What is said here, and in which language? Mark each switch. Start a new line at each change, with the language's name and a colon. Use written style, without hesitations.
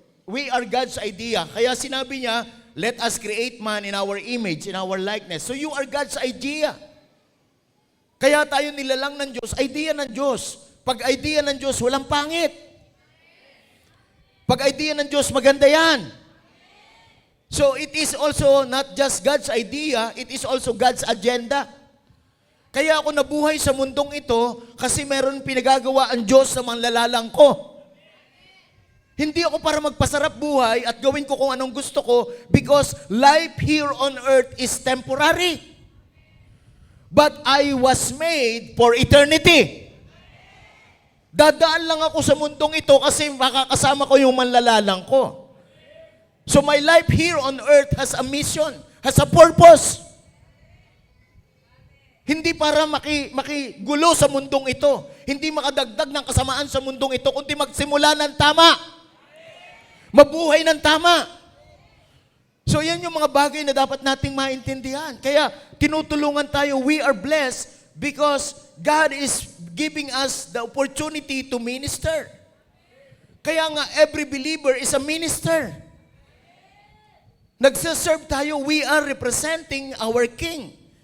English: We are God's idea.
Filipino: Kaya sinabi niya,
English: let us create man in our image, in our likeness. So you are God's idea.
Filipino: Kaya tayo nilalang ng Diyos, idea ng Diyos. Pag idea ng Diyos, walang pangit. Pag idea ng Diyos, maganda yan.
English: So it is also not just God's idea, it is also God's agenda.
Filipino: Kaya ako nabuhay sa mundong ito kasi meron pinagagawa ang Diyos sa manlalalang ko. Hindi ako para magpasarap buhay at gawin ko kung anong gusto ko
English: because life here on earth is temporary. But I was made for eternity.
Filipino: Dadaan lang ako sa mundong ito kasi makakasama ko yung manlalalang ko.
English: So my life here on earth has a mission, has a purpose.
Filipino: Hindi para makigulo sa mundong ito. Hindi makadagdag ng kasamaan sa mundong ito, kundi magsimula ng tama. Mabuhay ng tama. So yan yung mga bagay na dapat nating maintindihan. Kaya tinutulungan tayo,
English: we are blessed because God is giving us the opportunity to minister.
Filipino: Kaya nga
English: every believer is a minister.
Filipino: Nagsaserve tayo,
English: we are representing our King.